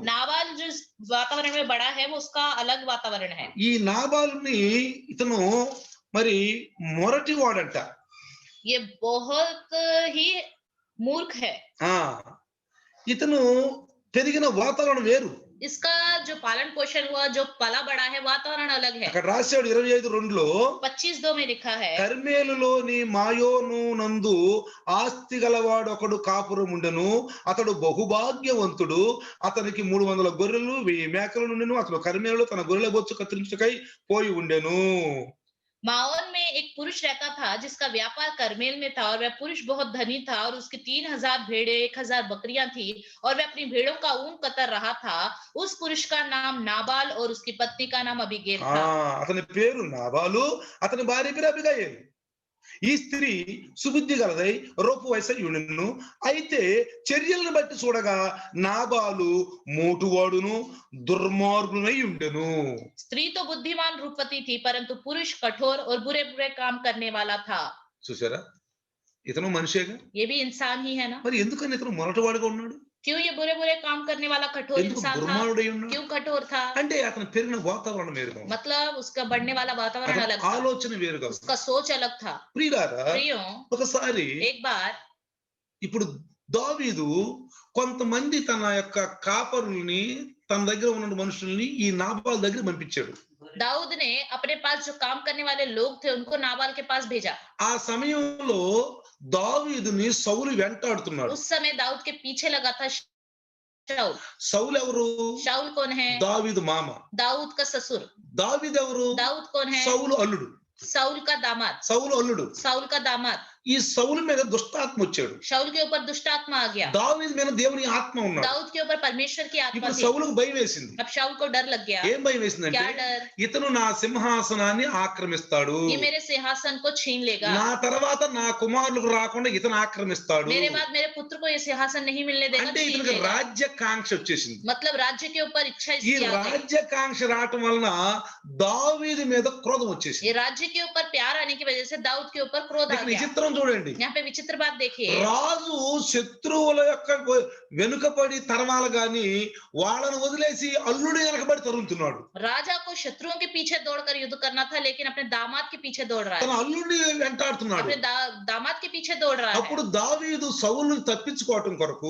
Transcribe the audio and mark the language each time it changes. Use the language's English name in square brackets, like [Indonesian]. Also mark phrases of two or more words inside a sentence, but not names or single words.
[Hindi] नाबाल जिस वातावरण में बड़ा है वो उसका अलग वातावरण है। [Telugu] ఈ నాబాలుని ఇతను మరి మొరటి వాడంట. [Hindi] ये बहुत ही मूर्ख है। [Telugu] ఆ ఇతను పెరిగిన వాతావరణం వేరు. [Hindi] इसका जो पालन पोषण हुआ, जो पला बड़ा है, वातावरण अलग है। [Telugu] అక్కడ రాశాడు 25:2లో [Hindi] 25:2 में लिखा है, [Telugu] కర్మేలులోని మాయోను నందు ఆస్తి గలవాడు ఒకడు కాపురం ఉండెను, అతడు బహుభాగ్యవంతుడు, అతనికి 300 గొర్రెలు 1000 మేకలు ఉండెను, అతడు కర్మేలులో తన గొర్రెల బొచ్చు కత్తిరించుటకై పోయి ఉండెను. [Hindi] माओन में एक पुरुष रहता था जिसका व्यापार करमेल में था, और वह पुरुष बहुत धनी था, और उसकी 3000 भेड़े 1000 बकरियां थी, और वह अपनी भेड़ों का ऊन कतर रहा था। उस पुरुष का नाम नाबाल और उसकी पत्नी का नाम अबीगेल ఆ था। [Telugu] అతని పేరు నాబాలు, అతని భార్య పేరు అబిగయీలు. ఈ స్త్రీ సుబుద్ధి గలదై రూపు వయసు ఉండెను. అయితే చర్యలను బట్టి చూడగా నాబాలు మోటువాడును దుర్మార్గునై ఉండెను. [Hindi] स्त्री तो बुद्धिमान रूपवती थी, परंतु पुरुष कठोर और बुरे बुरे काम करने वाला था। [Telugu] చూసారా, ఇతను మనిషేగా, [Hindi] ये भी इंसान ही है ना? [Telugu] మరి ఎందుకని ఇతను మొరటివాడుగా ఉన్నాడు? [Hindi] क्यों ये बुरे बुरे काम करने वाला कठोर [Telugu] ఎందుకు [Hindi] इंसान था? [Telugu] దుర్మార్గుడై ఉన్నాడు? [Hindi] क्यों कठोर था? [Telugu] అంటే అతను పెరిగిన వాతావరణం వేరుగా ఉంది, [Hindi] मतलब उसका बढ़ने वाला वातावरण [Telugu] అతని [Hindi] अलग था, [Telugu] ఆలోచన వేరుగా ఉంది. [Hindi] उसका सोच अलग था। [Telugu] ప్రియులారా, [Hindi] प्रियो, [Telugu] ఒకసారి [Hindi] एक बार [Telugu] ఇప్పుడు దావీదు కొంతమంది తన యొక్క కాపరుల్ని, తన దగ్గర ఉన్న మనుషుల్ని ఈ నాబాల్ దగ్గర పంపించాడు. [Hindi] दाऊद ने अपने पास जो काम करने वाले लोग थे उनको नाबाल के पास भेजा। [Telugu] ఆ సమయంలో దావీదుని సౌలు వెంటాడుతున్నాడు. [Hindi] उस समय दाऊद के पीछे लगा था शाऊल। [Telugu] సౌలు ఎవరు? [Hindi] शाऊल कौन है? [Telugu] దావీదు మామ. [Hindi] दाऊद का ससुर। [Telugu] దావీదు ఎవరు? [Hindi] दाऊद कौन है? [Telugu] సౌలు అల్లుడు. [Hindi] साउल का दामाद। [Telugu] సౌలు అల్లుడు. [Hindi] साउल का दामाद। [Telugu] ఈ సౌలు మీద దుష్టాత్మ వచ్చాడు. [Hindi] शाऊल के ऊपर दुष्ट आत्मा आ गया। [Telugu] దావీదు మీద దేవుని ఆత్మ ఉన్నాడు. [Hindi] दाऊद के ऊपर परमेश्वर की आत्मा [Telugu] ఇప్పుడు [Hindi] थी। [Telugu] సౌలుకు భయం వేసింది. [Hindi] अब शाऊल को डर लग गया। [Telugu] ఏం భయం వేసిందంటే [Hindi] क्या डर? [Telugu] ఇతను నా సింహాసనాన్ని ఆక్రమిస్తాడు. [Hindi] ये मेरे सिंहासन को छीन लेगा। [Telugu] నా తర్వాత నా కుమారులకు రాకుండా ఇతను ఆక్రమిస్తాడు. [Hindi] मेरे बाद मेरे पुत्र को ये सिंहासन नहीं मिलने देगा, [Telugu] అంటే [Hindi] छीन [Telugu] ఇతనికి [Hindi] लेगा। [Telugu] రాజ్యకాంక్ష వచ్చేసింది. [Hindi] मतलब राज्य के ऊपर इच्छा [Telugu] ఈ [Hindi] इसकी आ गई। [Telugu] రాజ్యకాంక్ష రావటం వలన దావీదు మీద క్రోధం వచ్చేసింది. [Hindi] ये राज्य के ऊपर प्यार आने की वजह से दाऊद के ऊपर क्रोध आ [Telugu] ఇక్కడ [Hindi] गया। [Telugu] విచిత్రం చూడండి. [Hindi] यहाँ पे विचित्र बात देखिए। [Telugu] రాజు శత్రువుల యొక్క వెనుకబడి తరమాలు గాని వాళ్ళను వదిలేసి అల్లుడు వెనకబడి తరుముతున్నాడు. [Hindi] राजा को शत्रुओं के पीछे दौड़कर युद्ध करना था, लेकिन अपने दामाद के पीछे दौड़ रहा [Telugu] తన [Hindi] है। [Telugu] అల్లుడిని వెంటాడుతున్నాడు. [Hindi] अपने दामाद के पीछे दौड़ रहा है। [Telugu] అప్పుడు దావీదు సౌలును తప్పించుకోవటం కొరకు